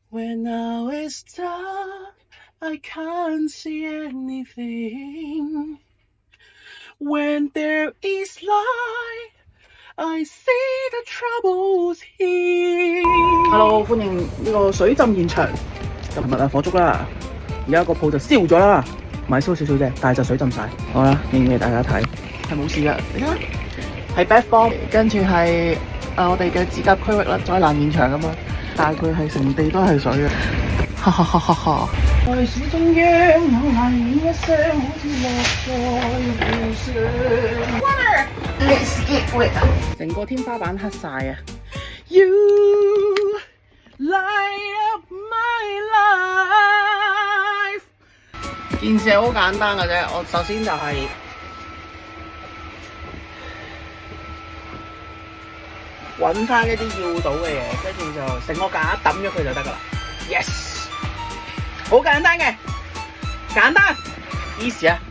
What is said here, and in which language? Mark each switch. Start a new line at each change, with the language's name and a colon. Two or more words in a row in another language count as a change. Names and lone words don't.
English: When now it's dark, I can't see anything. When there is light, I see the troubles here. Hello，
Cantonese: 歡迎呢個水浸現場。琴日啊火燭啦，而家個鋪就燒咗啦，唔係燒少少啫，但係就水浸晒。好啦，影俾大家睇，係冇事噶。你睇下，係
English: bath bomb，
Cantonese: 跟住係我哋嘅指甲區域啦，災難現場咁樣，但係佢係成地都係水嘅。哈哈哈哈哈！在水中央有難免一聲，好似落在湖上。
English: Water，let's get wet。
Cantonese: 成個天花板黑晒啊 ！
English: You light up my life。
Cantonese: 件事係好簡單嘅啫，我首先就係揾翻一啲要到嘅嘢，跟住就成個架抌咗佢就得噶啦。Yes。好簡單嘅，簡單 easy 啊！